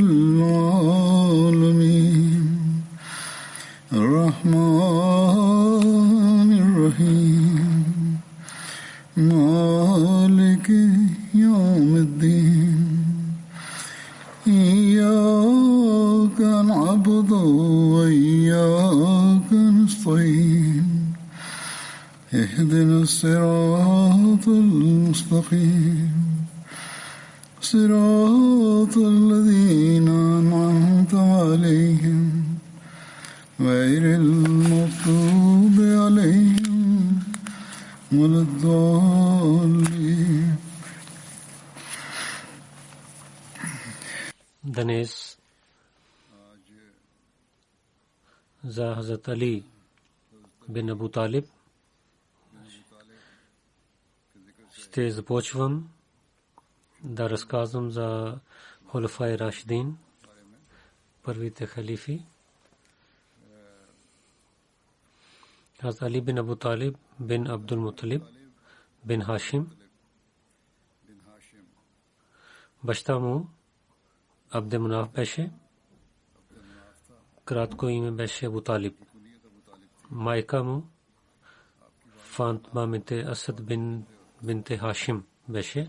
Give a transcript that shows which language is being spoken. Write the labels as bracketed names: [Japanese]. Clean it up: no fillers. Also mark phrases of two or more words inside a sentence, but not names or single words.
[Arabic] العالمين الرحمن الرحيم مالك يوم الدين إياك نعبد وإياك نستعين اهدنا الصراط المستقيم صراط الذين أنعمت عليهم غير المغضوب عليهم ولا الضالين. [Bulgarian] Днес за Хазрат Али бин Абу Талиб ще започвам да разказвам за Хулафай Рашидин, първите халифи. Хазрат Али бин Абу Талиб бин Абдул Муталиб бин Хашим. Баща му Абде Мунаф беше. Кратко име беше Абу Талиб. Майка му Фатма бинте Асад бинте Хашим беше.